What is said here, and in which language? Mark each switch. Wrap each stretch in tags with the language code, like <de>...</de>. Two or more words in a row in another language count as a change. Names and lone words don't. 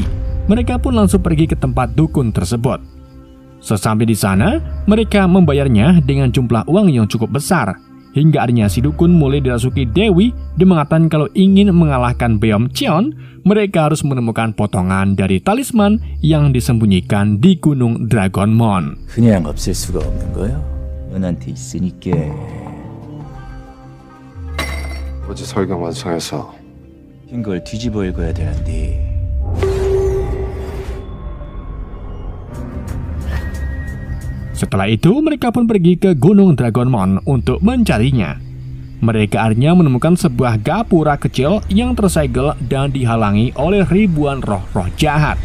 <id>Mereka pun langsung pergi ke tempat dukun tersebut. Sesampai di sana, mereka membayarnya dengan jumlah uang yang cukup besar. Hingga akhirnya si dukun mulai dirasuki Dewi dan mengatakan kalau ingin mengalahkan Beom Cheon, mereka harus menemukan potongan dari talisman yang disembunyikan di Gunung Dragonmon.</id> <ko>그냥 없앨 수가 없는 거야? 너한테 있으니까. 어제 설경 완성해서 흰 걸 뒤집어 읽어야 되는데.</ko> <id>Setelah itu, mereka pun pergi ke Gunung Dragonmon untuk mencarinya. Mereka akhirnya menemukan sebuah gapura kecil yang tersegel dan dihalangi oleh ribuan roh-roh jahat.</id>